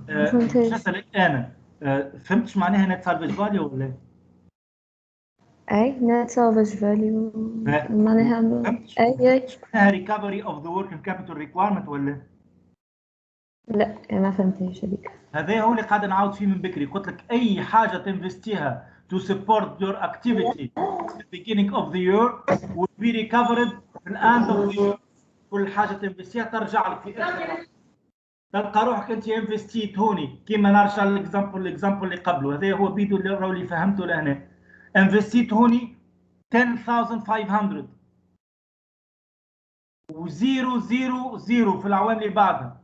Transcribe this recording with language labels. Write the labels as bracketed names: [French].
[Arabic] شو اسالك انا فهمتش معناها net salvage value ولا؟ أي net salvage value معناها أي [English] recovery of the working capital requirement ولا؟ [Arabic] لا ما فهمتهاش هذيك. هذا هو اللي قاعد نعاود فيه من بكري. قلت لك اي حاجه تنفستيها [English] to support your activity at the beginning of the year will be recovered at the end of the year. [Arabic] كل حاجه تنفستيها ترجع لك في اخر. تلقى روحك انت انفستيت هوني كيما نرجع للاكزامبل اللي قبله. هذا هو بيدو اللي فهمته لهنا. انفستيت هوني 10,500 وزيرو زيرو زيرو في العوام اللي بعدها.